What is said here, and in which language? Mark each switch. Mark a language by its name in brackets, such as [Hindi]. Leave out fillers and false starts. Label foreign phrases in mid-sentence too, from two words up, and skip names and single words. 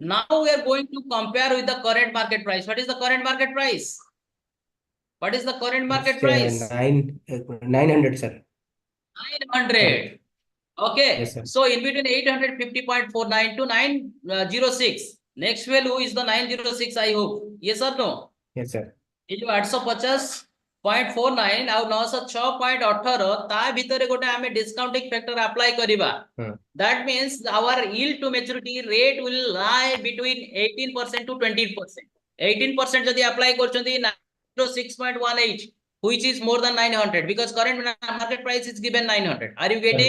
[English] Now we are going to compare with the current market price. What is the current market price? What is the current market price? 900, sir. 900. Okay. Yes, sir. So in between 850.49 to 906. Next value is the 906, I hope. Yes or no? Yes, sir. [Hindi] ये जो [Odia] 850.49 ଆଉ 906.18 ତା ଭିତରେ ଗୋଟେ ଆମେ [English] discounting factor apply [Odia] କରିବା. [English] That means our yield to maturity rate will lie between 18% to 20%. 18% [Odia] ଯଦି apply କରୁଛନ୍ତି [English] 906.18, which is more than 900 because current market price is given 900. Are you getting?